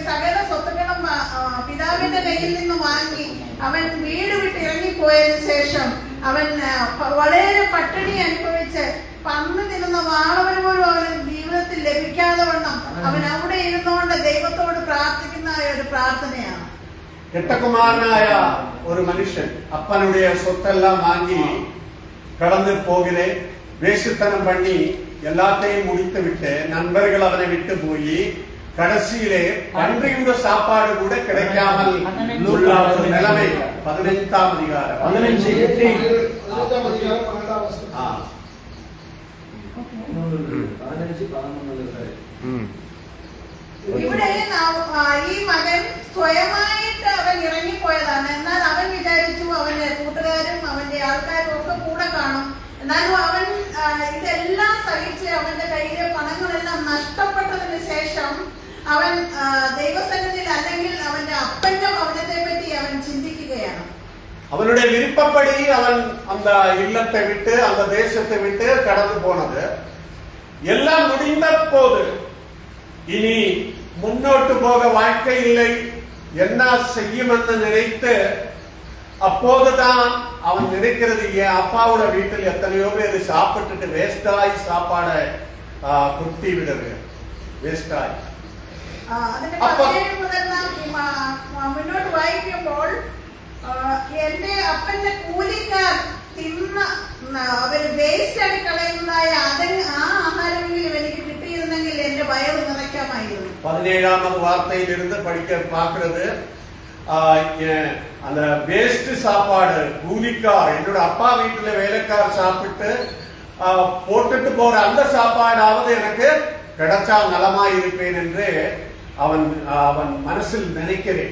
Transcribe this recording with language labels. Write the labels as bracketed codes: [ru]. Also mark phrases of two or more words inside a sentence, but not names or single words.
[ml] സകല സ്വത്തുക്കളും പിതാവിന്റെ കയ്യിൽ നിന്ന് വാങ്ങി അവൻ വീട് വിട്ട് ഇറങ്ങിപ്പോയതിനു ശേഷം അവൻ വളരെ പട്ടിണി അനുഭവിച്ച് പന്ന് തിന്നുന്ന വാളവന് പോലും അവന് ജീവിതത്തിൽ ലഭിക്കാതെ വണ്ണം അവൻ അവിടെ ഇരുന്നുകൊണ്ട് ദൈവത്തോട് പ്രാർത്ഥിക്കുന്ന ഒരു പ്രാർത്ഥനയാണ്. കെട്ടകുമാരനായ ഒരു മനുഷ്യൻ [ta] അപ്പനുடைய சொத்தெல்லாம் வாங்கி கடந்து போகிறே, வேஷத்தனம் பண்ணி எல்லாத்தையும் முடித்து விட்டு நண்பர்கள் அவனை விட்டு போய் கடைசியிலே பன்றியுடைய சாப்பாடு கூட கிடைக்காமல் உள்ள ஒரு நிலைமை. 15ஆம் அதிகாரம் 15 [ml] ഇവിടെ ഈ മകൻ സ്വയമായിട്ട് അവൻ ഇറങ്ങിപ്പോയതാണ്. എന്നാൽ അവൻ വിചാരിച്ചു അവന്റെ കൂട്ടുകാരും അവന്റെ ആൾക്കാരും ഒക്കെ കൂടെ കാണും. എന്നാലും അവൻ ഇതെല്ലാം സഹിച്ച് അവന്റെ കയ്യിലെ പണങ്ങളെല്ലാം നഷ്ടപ്പെട്ടതിന് ശേഷം അവൻ ദൈവസന്നിധിയിൽ അല്ലെങ്കിൽ അവന്റെ അപ്പന്റെ ഭവനത്തെ പറ്റി അവൻ ചിന്തിക്കുകയാണ്. [ta] அவனுடைய விருப்பப்படி அவன் அந்த இல்லத்தை விட்டு அந்த தேசத்தை விட்டு கடந்து போனது. எல்லாம் முடிந்த போது இனி முன்னோட்டு போக வாழ்க்கை இல்லை, என்ன செய்யும் என்று நினைத்து அப்போதுதான் அவன் நினைக்கிறது, என் அப்பாவோட வீட்டில் எத்தனையோ பேர் சாப்பிட்டுட்டு வேஸ்டாய் சாப்பாடை குட்டி விடுது, [ml] വേസ്റ്റായി. മുന്നോട്ട് വായിക്കുമ്പോൾ എന്റെ അപ്പന്റെ കൂലിക്കാർ തിന്ന അവര് വേസ്റ്റ് ആയി കളയുന്നതായ ആ ആഹാരമെങ്കിലും എനിക്ക് കിട്ടിയിരുന്നെങ്കിൽ എന്റെ വയറ് നിറയ്ക്കാമായിരുന്നു. [ta] 17வது வார்த்தையிலிருந்து படிக்க பார்க்கிறது, அந்த வேஸ்ட் சாப்பாடு கூலிக்கார், என்னோட அப்பா வீட்டுல வேலைக்கார் சாப்பிட்டு போட்டுட்டு போற அந்த சாப்பாடாவது எனக்கு கிடைச்சால் நலமாய் இருப்பேன் என்று அவன் മനസ്സിൽ நினைக்கிறேன்.